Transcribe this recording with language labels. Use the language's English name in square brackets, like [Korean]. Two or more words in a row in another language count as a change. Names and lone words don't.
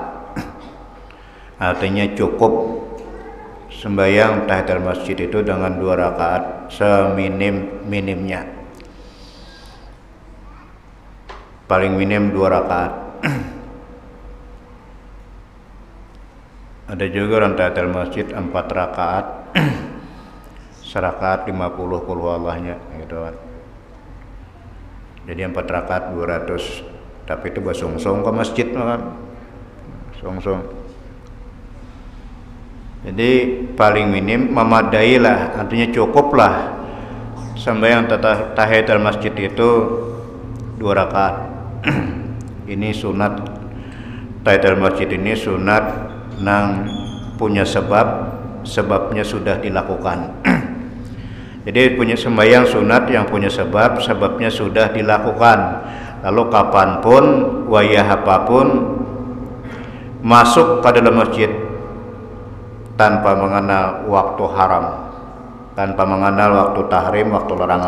[Indonesian] Artinya cukup sembahyang tahiyatul masjid itu dengan 2 rakaat seminim-minimnya. Paling minim 2 rakaat. Ada juga orang tahiyatul masjid 4 rakaat. Serakaat 50 qul huwallahnya gitu kan. Jadi 4 rakaat 200. [Banjar] Tapi itu basungsung ke masjid kan. Sungsung. [Indonesian] Jadi paling minim memadai lah, artinya cukup lah sembahyang tahiyatul masjid itu 2 rakaat. Ini sunat tahiyatul masjid ini sunat nang punya sebabnya sudah dilakukan. Jadi punya sembahyang sunat yang punya sebabnya sudah dilakukan. Lalu kapanpun, wayah apapun masuk ke dalam masjid tanpa mengenal waktu haram, tanpa mengenal waktu tahrim, waktu larangan.